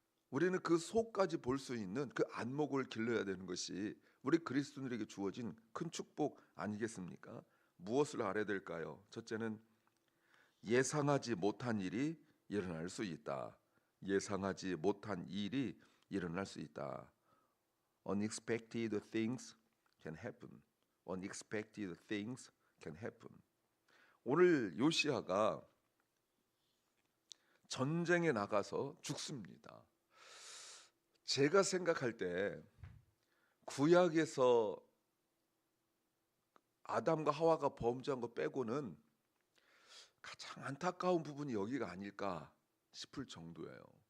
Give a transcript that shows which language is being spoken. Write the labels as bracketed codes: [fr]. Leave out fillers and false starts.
[ko] 우리는 그 속까지 볼 수 있는 그 안목을 길러야 되는 것이 우리 그리스도인에게 주어진 큰 축복 아니겠습니까? 무엇을 알아야 될까요? 첫째는 예상하지 못한 일이 일어날 수 있다. 예상하지 못한 일이 일어날 수 있다. [en] Unexpected things can happen. Unexpected things can happen. [ko] 오늘 요시야가 전쟁에 나가서 죽습니다. 제가 생각할 때 구약에서 아담과 하와가 범죄한 거 빼고는 가장 안타까운 부분이 여기가 아닐까 싶을 정도예요.